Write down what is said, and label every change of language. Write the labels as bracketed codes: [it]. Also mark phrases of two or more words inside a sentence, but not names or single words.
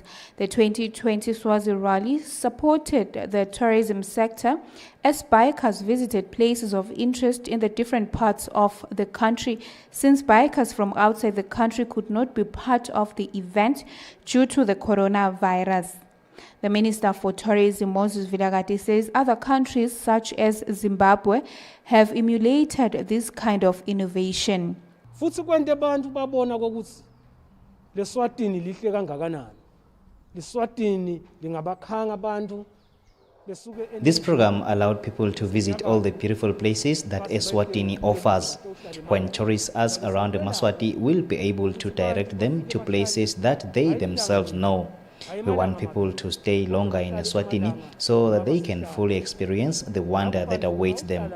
[en] The 2020 Swazi Rally supported the tourism sector as bikers visited places of interest in the different parts of the country, since bikers from outside the country could not be part of the event due to the coronavirus. The Minister for Tourism, Moses Vilagati, says other countries such as Zimbabwe have emulated this kind of innovation. [ss] Futhi kwente abantu babona ukuthi leSwatini lihle kangakanani. leSwatini lingabakhanga abantu. [en] This program allowed people to visit all the beautiful places that Eswatini offers. When tourists ask around Maswati, we'll be able to direct them to places that they themselves know. We want people to stay longer in Eswatini so that they can fully experience the wonder that awaits them.